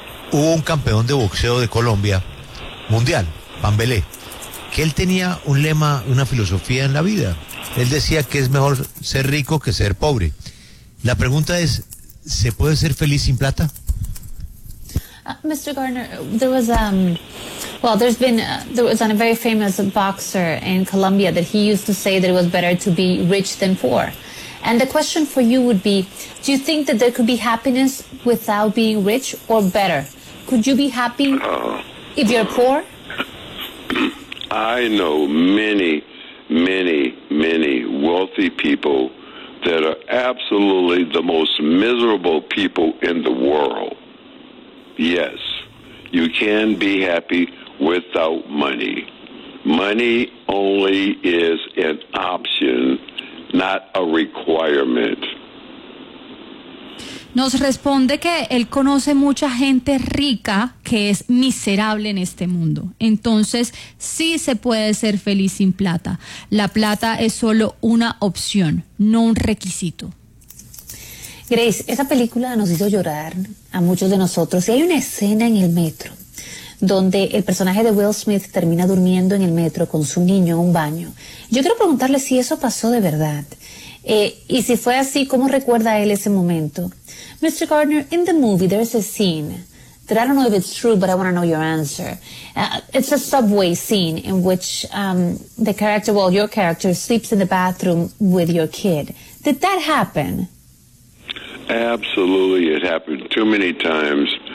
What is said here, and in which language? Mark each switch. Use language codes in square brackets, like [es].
[es] Hubo un campeón de boxeo de Colombia, mundial, Pambelé, que él tenía un lema, una filosofía en la vida. Él decía que es mejor ser rico que ser pobre. La pregunta es, ¿se puede ser feliz sin plata? [en] Mr. Gardner, there was a very famous boxer in Colombia that he used to say that it was better to be rich than poor. And the question for you would be, do you think that there could be happiness without being rich or better? Could you be happy if you're poor? I know many, many, many wealthy people that are absolutely the most miserable people in the world. Yes, you can be happy without money. Money only is an option, not a requirement. [es] Nos responde que él conoce mucha gente rica que es miserable en este mundo. Entonces, sí se puede ser feliz sin plata. La plata es solo una opción, no un requisito. Grace, esa película nos hizo llorar a muchos de nosotros. Y hay una escena en el metro donde el personaje de Will Smith termina durmiendo en el metro con su niño en un baño. Yo quiero preguntarle si eso pasó de verdad. Y si fue así, ¿cómo recuerda él ese momento? [en] Mr. Gardner, in the movie, there's a scene that I don't know if it's true, but I want to know your answer. It's a subway scene in which your character sleeps in the bathroom with your kid. Did that happen? Absolutely, it happened too many times.